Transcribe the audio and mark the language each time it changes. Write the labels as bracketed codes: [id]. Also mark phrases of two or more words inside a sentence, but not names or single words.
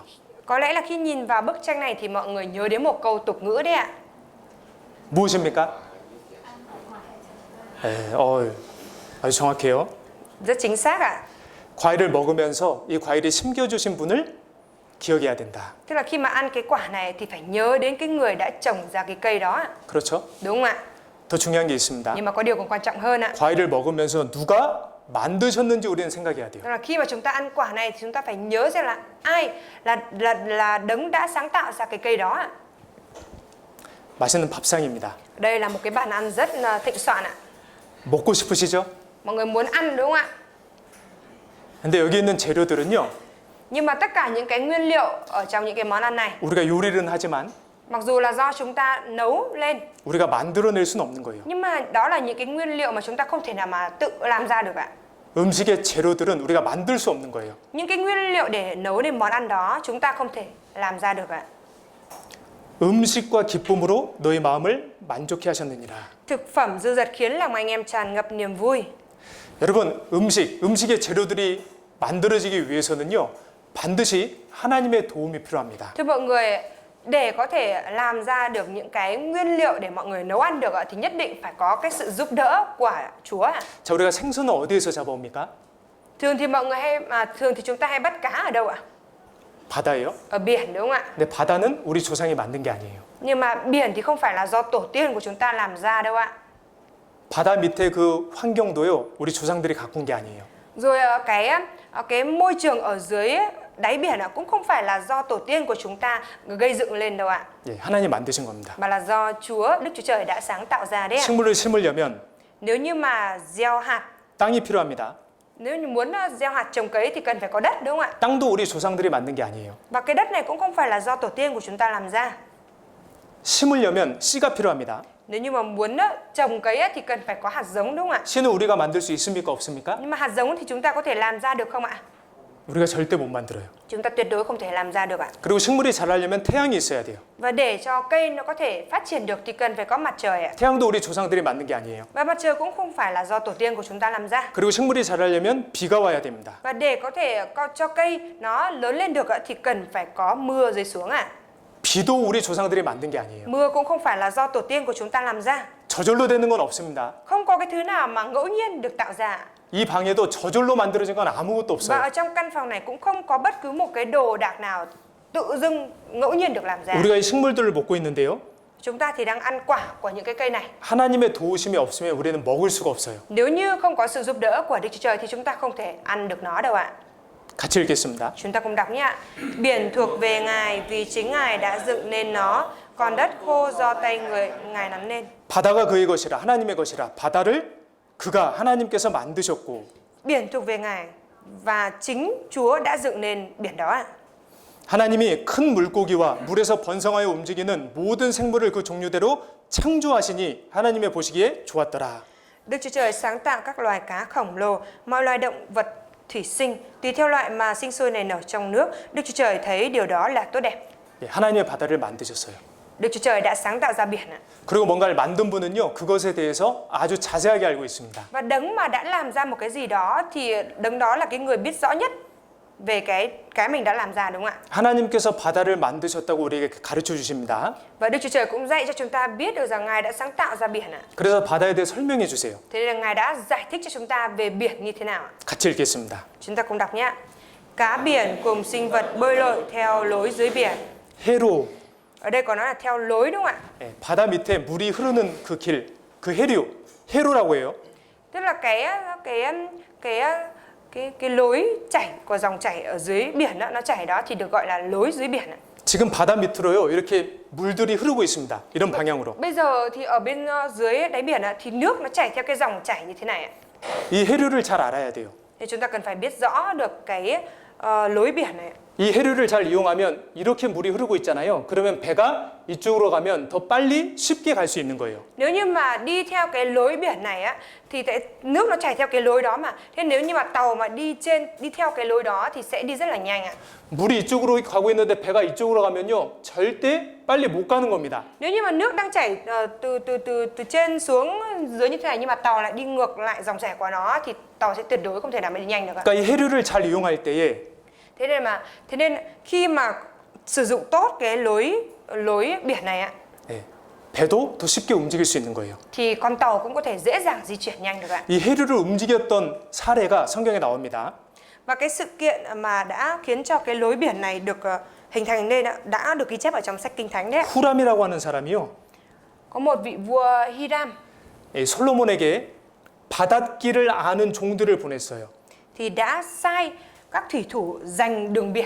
[vi] Có lẽ là khi nhìn vào bức tranh này thì mọi người nhớ đến một câu tục ngữ đấy ạ. [ko] 무엇입니까? 아주 정확해요. [vi] Rất chính xác ạ. [ko] 과일을 먹으면서 이 과일이 심겨주신 분을 기억해야 된다. [vi] Tức là khi mà ăn cái quả này thì phải nhớ đến cái người đã trồng ra cái cây đó ạ. [ko] 그렇죠? [vi] Đúng không ạ? [ko] 더 중요한 게 있습니다. [vi] Nhưng mà có điều còn quan trọng hơn ạ. [ko] 과일을 먹으면서 누가 만드셨는지 우리는 생각해야 돼요. [vi] Tức là khi mà chúng ta ăn quả này thì chúng ta phải nhớ xem là ai là đấng đã sáng tạo ra cái cây đó ạ. [ko] 맛있는 밥상입니다. [vi] Đây là một cái bàn ăn rất thịnh soạn ạ. [ko] 먹고 싶으시죠? [vi] Mọi người muốn ăn đúng không ạ? [ko] 근데 여기 있는 재료들은요, [vi] Nhưng mà tất cả những cái nguyên liệu ở trong những cái món ăn này, [ko] 우리가 요리는 하지만 [vi] mặc dù là do chúng ta nấu lên, [ko] 우리가 만들어낼 수는 없는 거예요. [vi] nhưng mà đó là những cái nguyên liệu mà chúng ta không thể nào mà tự làm ra được ạ. [ko] 음식의 재료들은 우리가 만들 수 없는 거예요. [vi] Những cái nguyên liệu để nấu nên món ăn đó chúng ta không thể làm ra được ạ. [ko] 음식과 기쁨으로 너희 마음을 만족해 하셨느니라. [vi] Thực phẩm dư dật khiến lòng anh em tràn ngập niềm vui. [ko] 여러분, 음식의 재료들이 만들어지기 위해서는요, 반드시 하나님의 도움이 필요합니다. [vi] Thưa mọi người, để có thể làm ra được những cái nguyên liệu để mọi người nấu ăn được thì nhất định phải có cái sự giúp đỡ của Chúa ạ. [ko] 자, 우리가 생선은 어디에서 잡아옵니까? [vi] Thường thì mọi người thường thì chúng ta hay bắt cá ở đâu ạ? [ko] 바다예요. [vi] Ở biển đúng không ạ? [ko] 근데 바다는 우리 조상이 만든 게 아니에요. [vi] Nhưng mà biển thì không phải là do tổ tiên của chúng ta làm ra đâu ạ. [ko] 바다 밑에 그 환경도요, 우리 조상들이 가꾼 게 아니에요. [vi] Rồi cái môi trường ở dưới đáy biển cũng không phải là do tổ tiên của chúng ta gây dựng lên đâu ạ. [ko] 예, 하나님 만드신 겁니다. [vi] Mà là do Đức Chúa Trời đã sáng tạo ra đấy ạ. [ko] 식물을 심으려면 [vi] Nếu như mà gieo hạt, [ko] 땅이 필요합니다. [vi] nếu như muốn gieo hạt trồng cấy thì cần phải có đất đúng không ạ? [ko] 땅도 우리 조상들이 만든 게 아니에요. [vi] Và cái đất này cũng không phải là do tổ tiên của chúng ta làm ra. [ko] 심으려면 씨가 필요합니다. [vi] Nếu như mà muốn trồng cấy thì cần phải có hạt giống đúng không ạ? [ko] 씨는 우리가 만들 수 있습니까? 없습니까? [vi] Nhưng mà hạt giống thì chúng ta có thể làm ra được không ạ? [ko] 우리가 절대 못 만들어요. [vi] Chúng ta tuyệt đối không thể làm ra được ạ. [ko] 그리고 식물이 자라려면 태양이 있어야 돼요. [vi] Và để cho cây nó có thể phát triển được thì cần phải có mặt trời ạ. [ko] 태양도 우리 조상들이 만든 게 아니에요. [vi] Và mặt trời cũng không phải là do tổ tiên của chúng ta làm ra. [ko] 그리고 식물이 자라려면 비가 와야 됩니다. [vi] Và để có thể cho cây nó lớn lên được thì cần phải có mưa rơi xuống ạ. [ko] 비도 우리 조상들이 만든 게 아니에요. [vi] Mưa cũng không phải là do tổ tiên của chúng ta làm ra. [ko] 저절로 되는 건 없습니다. [vi] Không có cái thứ nào mà ngẫu nhiên được tạo ra. [ko] 이 방에도 저절로 만들어진 건 아무것도 [vi] Và [ko] 없어요. [vi] ở trong căn phòng này cũng không có bất cứ một cái đồ đạc nào tự dưng ngẫu nhiên được làm ra. [ko] 우리가 이 식물들을 먹고 있는데요. [vi] Chúng ta thì đang ăn quả của những cái cây này. [ko] 하나님의 도우심이 없으면 우리는 먹을 수가 없어요. [vi] Nếu như không có sự giúp đỡ của Đức Chúa Trời thì chúng ta không thể ăn được nó đâu ạ. [ko] 같이 읽겠습니다. [vi] Chúng ta cùng đọc nhé ạ. Biển thuộc về Ngài vì chính Ngài đã dựng nên nó, còn đất khô do tay Ngài nắn nên. [ko] 바다가 그의 것이라 하나님의 것이라 바다를 그가 하나님께서 만드셨고 [vi] Biển thuộc về Ngài và chính Chúa đã dựng nên biển đó ạ. [ko] 하나님이 큰 물고기와 물에서 번성하여 움직이는 모든 생물을 그 종류대로 창조하시니 하나님의 보시기에 좋았더라. [vi] Đức Chúa Trời sáng tạo các loài cá khổng lồ, mọi loài động vật thủy sinh, tùy theo loại mà sinh sôi nảy nở trong nước. Đức Chúa Trời thấy điều đó là tốt đẹp. [ko] 예, 하나님의 바다를 만드셨어요. [vi] Đức Chúa Trời đã sáng tạo ra biển ạ. [ko] 그리고 뭔가를 만든 분은요, 그것에 대해서 아주 자세하게 알고 있습니다. [vi] Và đấng mà đã làm ra một cái gì đó thì đấng đó là cái người biết rõ nhất về cái mình đã làm ra đúng không ạ? [ko] 하나님께서 바다를 만드셨다고 우리에게 가르쳐 주십니다. [vi] Và Đức Chúa Trời cũng dạy cho chúng ta biết được rằng Ngài đã sáng tạo ra biển ạ. [ko] 그래서 바다에 대해 설명해 주세요. [vi] Thế nên là Ngài đã giải thích cho chúng ta về biển như thế nào ạ? [ko] 같이 읽겠습니다. [vi] Chúng ta cùng đọc nhé. Cá biển cùng sinh vật bơi lội theo lối dưới biển. [ko] 해로, [vi] Ở đây có nói là theo lối đúng không ạ? [ko] 예, 바다 밑에 물이 흐르는 그 길, 그 해류, 해로라고 해요. Tức là cái lối chảy của dòng chảy ở dưới biển đó, nó chảy đó thì được gọi là lối dưới biển ạ. 지금 바다 밑으로요, 이렇게 물들이 흐르고 있습니다. 이런 방향으로. [vi] Bây giờ thì ở bên dưới đáy biển thì nước nó chảy theo cái dòng chảy như thế này ạ. [ko] 이 해류를 잘 알아야 돼요. [vi] Thì chúng ta cần phải biết rõ được cái lối biển này. [ko] 이 해류를 잘 이용하면 이렇게 물이 흐르고 있잖아요. 그러면 배가 이쪽으로 가면 더 빨리 쉽게 갈 수 있는 거예요. [vi] Nếu như mà đi theo cái lối biển này á thì nước nó chảy theo cái lối đó mà. Thế nếu như mà tàu mà đi theo cái lối đó thì sẽ đi rất là nhanh ạ. [ko] 물이 이쪽으로 가고 있는데 배가 이쪽으로 가면요, 절대 빨리 못 가는 겁니다. [vi] Nếu như mà nước đang chảy từ trên xuống dưới như thế này nhưng mà tàu lại đi ngược lại dòng chảy của nó thì tàu sẽ tuyệt đối không thể nào mà đi nhanh được ạ. [ko] 그러니까 이 해류를 잘 이용할 때에 [vi] Thế nên khi mà sử dụng tốt cái lối biển này ạ [ko] 예, 배도 더 쉽게 움직일 수 있는 거예요. [vi] thì con tàu cũng có thể dễ dàng di chuyển nhanh được ạ. [ko] 이 해류를 움직였던 사례가 성경에 나옵니다. [vi] Và cái sự kiện mà đã khiến cho cái lối biển này được hình thành nên đã được ghi chép ở trong sách Kinh Thánh đấy. [ko] 후람이라고 하는 사람이요, [vi] Có một vị vua Hiram [ko] 이 솔로몬에게 바닷길을 아는 종들을 보냈어요. [vi] thì đã sai các thủy thủ giành đường biển.